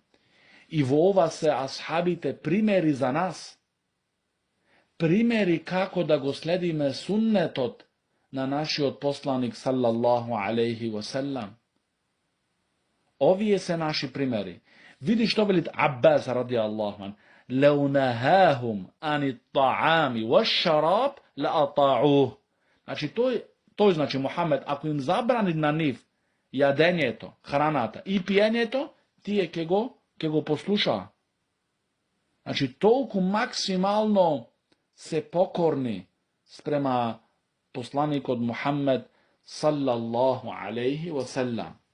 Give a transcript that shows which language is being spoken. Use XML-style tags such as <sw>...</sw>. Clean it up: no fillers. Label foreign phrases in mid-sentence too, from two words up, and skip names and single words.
<mk>И во ова се асхабите примери за нас. Примери како да го следиме суннетот на нашиот посланик</mk> <ar>صلى الله عليه وسلم.</ar> <mk>Овие се наши примери. Види што велит Аббас</mk> <ar>رضي الله عنه. لو نهاهم عن الطعام والشراب لأطاعوه.</ar> <mk>Значи, тој значи Мухаммед, ако им забрани на нив јадењето, храната и пиењето, тие ќе го послушаа. Значи, толку максимално се покорни спрема посланикот Мухаммед</mk> <ar>صلى الله عليه وسلم.</ar>